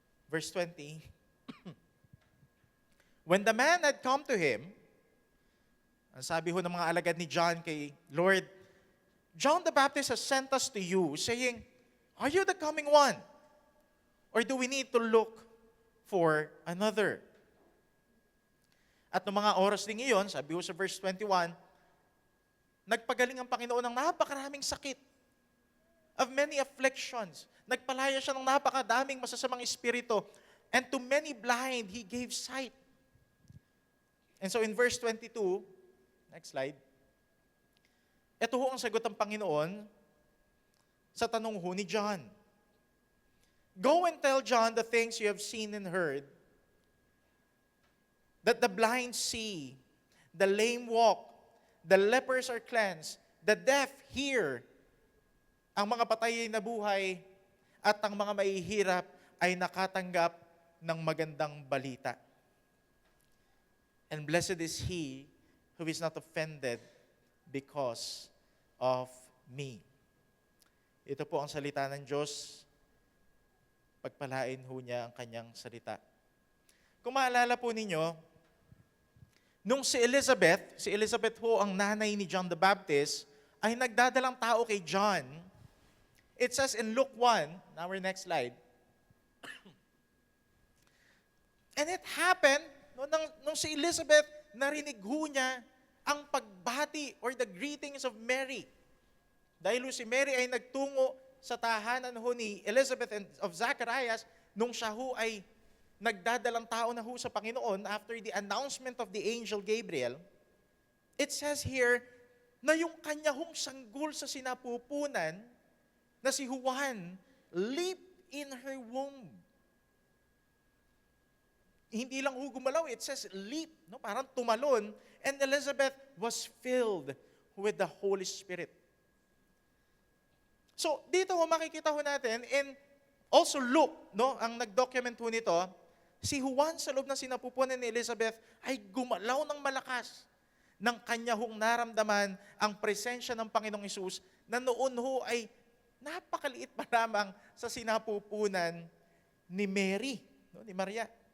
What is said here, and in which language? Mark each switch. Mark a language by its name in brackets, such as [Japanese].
[English] Verse 20, When the man had come to him, [Filipino] ang sabi ho ng mga alagad ni John kay Lord, [English] "John the Baptist has sent us to you, saying, Are you the coming one? Or do we need to look for another?" [Filipino] At noong mga oras din iyon, sabi ho sa verse 21, nagpagaling ang Panginoon ng napakaraming sakit, [English] of many afflictions. [Filipino] Nagpalaya siya ng napakadaming masasamang espiritu. [English] And to many blind, He gave sight. And so in verse 22, next slide, [Filipino] ito ho ang sagot ng Panginoon sa tanong ho ni John. [English] "Go and tell John the things you have seen and heard, that the blind see, the lame walk, the lepers are cleansed, the deaf hear, [Filipino] ang mga patay ay nabuhay, at ang mga mahihirap ay nakatanggap ng magandang balita. [English] And blessed is he who is not offended because of me." [Filipino] Ito po ang salita ng Diyos. Pagpalain ho niya ang kanyang salita. Kung maalala po ninyo, nung si Elizabeth ho ang nanay ni John the Baptist, ay nagdadalang tao kay John. [English] It says in Luke 1, our next slide, and it happened, [Filipino] nung si Elizabeth, narinig ho niya ang pagbati [English] or the greetings of Mary. [Filipino] Dahil ho si Mary ay nagtungo sa tahanan ho ni Elizabeth [English] and of Zacharias, [Filipino] nung siya ho ay nagdadalang tao na ho sa Panginoon [English] after the announcement of the angel Gabriel, [Filipino] it says here na yung kanya hong sanggol sa sinapupunan na si Juan [English] leaped in her womb. [Filipino] Hindi lang ho gumalaw, [English] it says leap, [Filipino] parang tumalon, [English] and Elizabeth was filled with the Holy Spirit. [Filipino] So, dito ho makikita ho natin, and also Luke, ang nag-document ho nito, si Juan sa loob ng sinapupunan ni Elizabeth ay gumalaw ng malakas ng kanya hong naramdaman ang presensya ng Panginoong Hesus na noon ho ay napakaliit pa lamang sa sinapupunan ni Mary, ni Maria.